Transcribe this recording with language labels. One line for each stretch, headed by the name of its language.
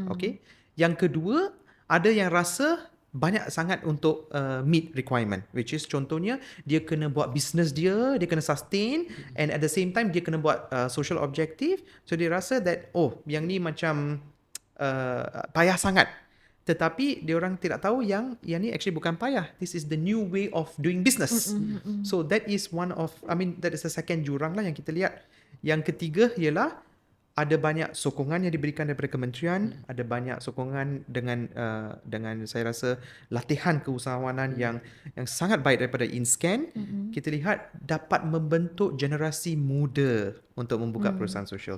Malay: Okay. Yang kedua, ada yang rasa banyak sangat untuk
English: meet requirement, which is
Malay: contohnya dia kena buat business dia kena sustain,
English: and at the same time
Malay: dia kena buat social objective. So dia rasa that yang ni macam payah sangat. Tetapi dia orang tidak tahu yang ni actually bukan payah.
English: This is the new way of doing business. So that is that is the second
Malay: jurang lah yang kita lihat. Yang ketiga ialah ada banyak sokongan yang diberikan daripada kementerian, ada banyak sokongan dengan saya rasa latihan keusahawanan yang sangat baik daripada InScan. Kita lihat dapat membentuk generasi muda untuk membuka perusahaan sosial.